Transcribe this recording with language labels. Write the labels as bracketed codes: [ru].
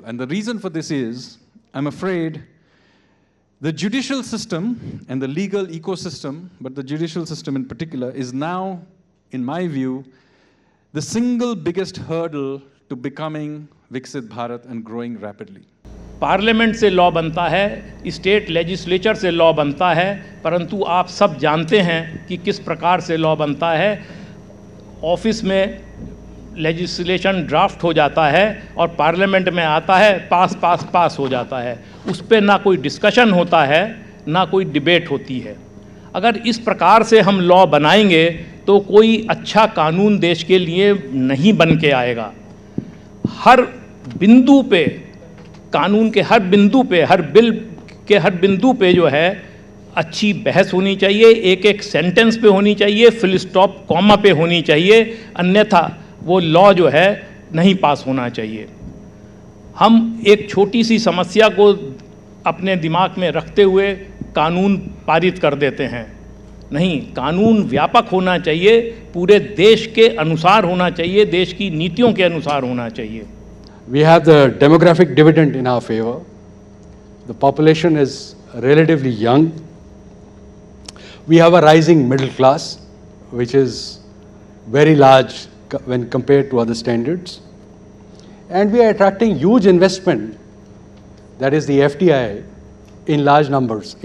[en] And the reason for this is, I'm afraid, the judicial system and the legal ecosystem, but the judicial system in particular, is now, in my view, the single biggest hurdle to becoming Viksit Bharat and growing rapidly. [hi] Parliament से law बनता है, state legislature से law बनता है, परंतु आप सब जानते हैं कि किस प्रकार से लॉ बनता है। ऑफिस में लेजिस्लेशन ड्राफ्ट हो जाता है और पार्लियामेंट में आता है, पास हो जाता है। उस पर ना कोई डिस्कशन होता है, ना कोई डिबेट होती है। अगर इस प्रकार से हम लॉ बनाएंगे तो कोई अच्छा कानून देश के लिए नहीं बन के आएगा। हर बिंदु पे, कानून के हर बिंदु पे, हर बिल के हर बिंदु पे जो है अच्छी बहस होनी चाहिए, एक एक सेंटेंस पे होनी चाहिए, फुल स्टॉप कॉमा पे होनी चाहिए, अन्यथा वो लॉ जो है नहीं पास होना चाहिए। हम एक छोटी सी समस्या को अपने दिमाग में रखते हुए कानून पारित कर देते हैं। नहीं, कानून व्यापक होना चाहिए, पूरे देश के अनुसार होना चाहिए, देश की नीतियों के अनुसार होना चाहिए। [en] We have the demographic dividend in our favor. The population is relatively young. We have a rising middle class, which is very large when compared to other standards. And we are attracting huge investment, that is the FDI, in large numbers.